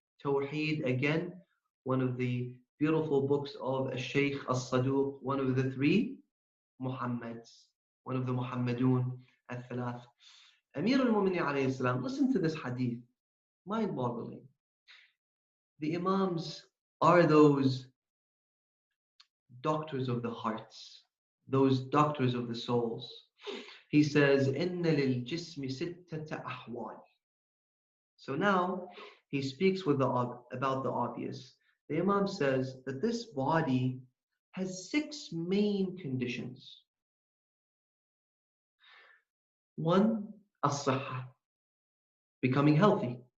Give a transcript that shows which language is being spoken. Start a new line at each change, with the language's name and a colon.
English: Tawheed, again, one of the beautiful books of Shaykh as-Saduq, one of the three Muhammads, one of the Muhammadun al-Thalath. Amir al-Mu'mineen alayhi salam, listen to this hadith, mind-boggling. The Imams are those doctors of the hearts, those doctors of the souls. He says,
Arabic: إِنَّ لِلْجِسْمِ سِتَّةَ أَحْوَالٍ.
English: So now he speaks about the obvious. The Imam says that this body has 6 main conditions. 1, as-sihha, becoming healthy.